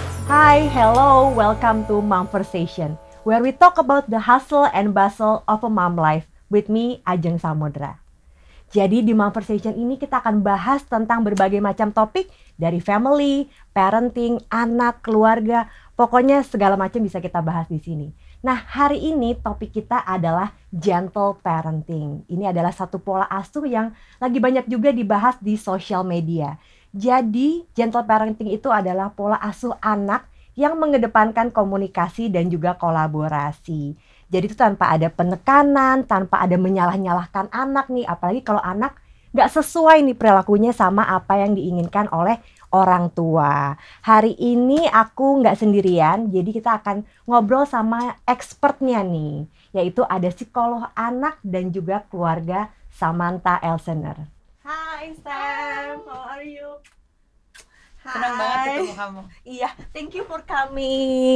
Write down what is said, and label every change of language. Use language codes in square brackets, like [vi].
[en] Hi, hello, welcome to Momversation, where we talk about the hustle and bustle of a mom life with me, Ajeng Samudra. [id] Jadi di Momversation ini kita akan bahas tentang berbagai macam topik dari family, parenting, anak, keluarga, pokoknya segala macam bisa kita bahas di sini. Nah, hari ini topik kita adalah gentle parenting. Ini adalah satu pola asuh yang lagi banyak juga dibahas di social media. Jadi, gentle parenting itu adalah pola asuh anak yang mengedepankan komunikasi dan juga kolaborasi. Jadi itu tanpa ada penekanan, tanpa ada menyalah-nyalahkan anak nih. Apalagi kalau anak gak sesuai nih perilakunya sama apa yang diinginkan oleh orang tua. Hari ini aku gak sendirian, jadi kita akan ngobrol sama expertnya nih. Yaitu ada psikolog anak dan juga keluarga, Samantha Elsener. [en] Hi Sam, how are you? [id] Senang banget ketemu kamu. [en] Iya, thank you for coming.